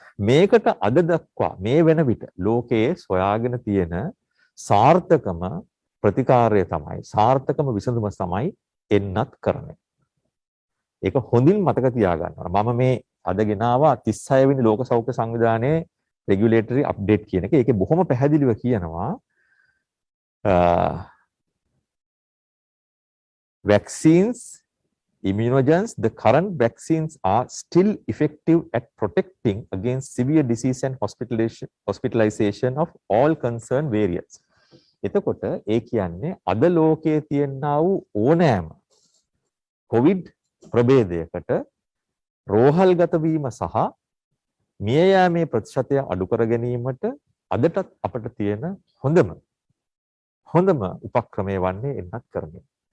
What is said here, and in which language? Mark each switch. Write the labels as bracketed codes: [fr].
[si] මේකට අද දක්වා මේ වෙන විට ලෝකයේ සොයාගෙන තියෙන සාර්ථකම ප්‍රතිකාරය තමයි සාර්ථකම විසඳුම තමයි එන්නත් කරන්නේ. ඒක හොඳින් මතක තියාගන්න ඕන. මම මේ අද ගෙනාවා 36 වෙනි ලෝක සෞඛ්‍ය සංවිධානයේ රෙගියුලේටරි අප්ඩේට් කියන එක. ඒකේ බොහොම පැහැදිලිව කියනවා [en] vaccines, immunogens, the current vaccines are still effective at protecting against severe disease and hospitalization of all concerned variants. [si] එතකොට ඒ කියන්නේ අද ලෝකයේ තියෙනා වූ ඕනෑම COVID ප්‍රභේදයකට රෝහල්ගත වීම සහ මිය යාමේ ප්‍රතිශතය අඩු කර ගැනීමට අදටත් අපට තියෙන හොඳම උපක්‍රමය වන්නේ එන්නත් කරන්නේ.